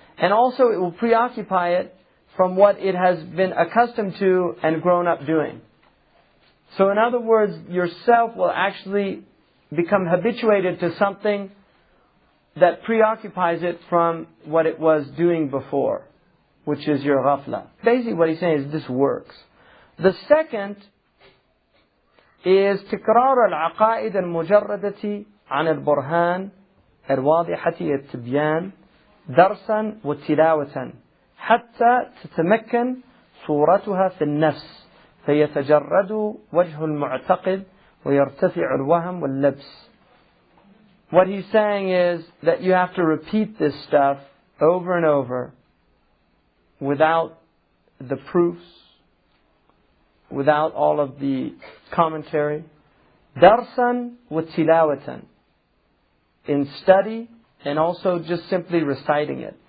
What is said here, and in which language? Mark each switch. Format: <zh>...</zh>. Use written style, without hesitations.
<en>And also it will preoccupy it from what it has been accustomed to and grown up doing. So in other words, yourself will actually become habituated to something that preoccupies it from what it was doing before, which is your ghafla. Basically what he's saying is this works. The second is</en> <ar>تكرار العقائد المجردة عن البرهان الواضحة التبيان درسا وتلاوة حتى تتمكن صورتها في النفس فيتجرد وجه المعتقد ويرتفع الوهم واللبس.</ar> <en>What he's saying is that you have to repeat this stuff over and over without the proofs, without all of the commentary.</en> <ar>درسا وتلاوة,</ar> <en>in study and also just simply reciting it.</en>